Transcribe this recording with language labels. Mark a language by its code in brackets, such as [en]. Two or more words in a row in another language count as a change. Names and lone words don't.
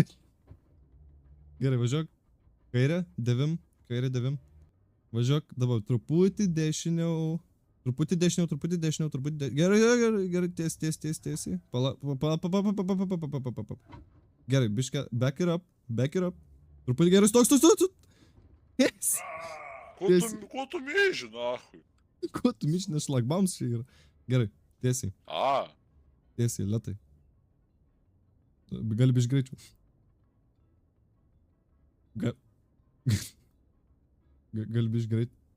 [lt] Gerai, važiuok. Kairę, 9. Važiuok, dabar truputį dešiniau. Gerai, tiesiai. Pala. Gerai, biška, [en] back it up. [lt] Truputį gerai, stok. Yes. Ko tu mėži, nahui? Ko tu myši, nes šlagbaums čia yra. Gerai, tiesiai. Tiesiai, lėtai. Gali biškai greičiau. Gali biškai greit.